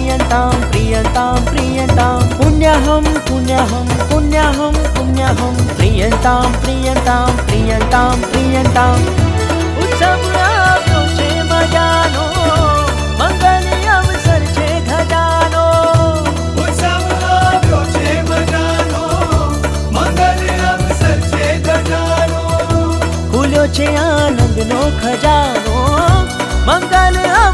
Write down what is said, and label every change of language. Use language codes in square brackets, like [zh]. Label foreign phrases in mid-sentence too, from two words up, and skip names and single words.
[sa] प्रियंतां प्रियंतां प्रियंतां पुण्यहं पुण्यहं पुण्यहं पुण्यहं प्रियंतां प्रियंतां प्रियंतां प्रियंतां [gu] उत्सव આવ્યો છે મજાનો મંગલ અવસર છે ધજાનો ઉત્સવ આવ્યો છે મજાનો મંગલ અવસર છે ગજાનો ખુલ્યો છે આનંદનો ખજાનો મંગલ